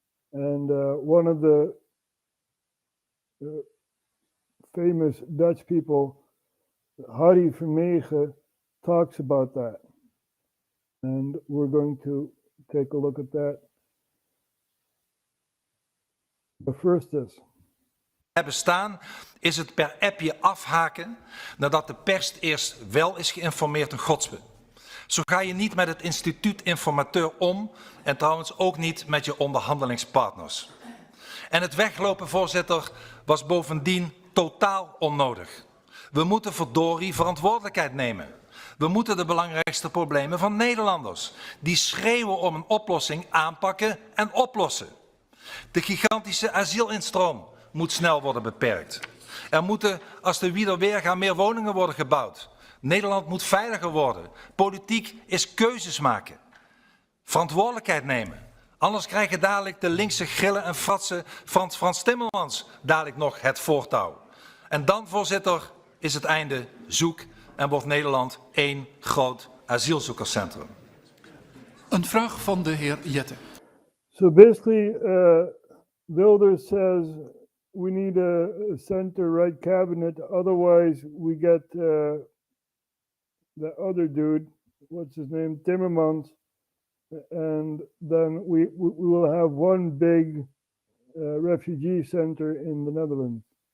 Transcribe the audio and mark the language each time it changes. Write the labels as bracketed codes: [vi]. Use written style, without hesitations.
[en] And one of the famous Dutch people, Harry Vermegen, talks about that. And we're going to take a look at that. The first is. [nl] Hebben staan is het per appje afhaken nadat de pers eerst wel is geïnformeerd in godsbe. Zo ga je niet met het instituut informateur om en trouwens ook niet met je onderhandelingspartners. En het weglopen, voorzitter, was bovendien totaal onnodig. We moeten verdorie verantwoordelijkheid nemen. We moeten de belangrijkste problemen van Nederlanders, die schreeuwen om een oplossing, aanpakken en oplossen. De gigantische asielinstroom moet snel worden beperkt. Er moeten, als de Wiederweerga, meer woningen worden gebouwd. Nederland moet veiliger worden. Politiek is keuzes maken. Verantwoordelijkheid nemen. Anders krijgen dadelijk de linkse grillen en fratsen van Frans Timmermans dadelijk nog het voortouw. En dan, voorzitter, is het einde zoek en wordt Nederland één groot asielzoekerscentrum. Een vraag van de heer Jette. [en] So basically, Wilders says we need a center-right cabinet, otherwise we get the other dude, what's his name, Timmermans, and then we will have one big refugee center in the Netherlands.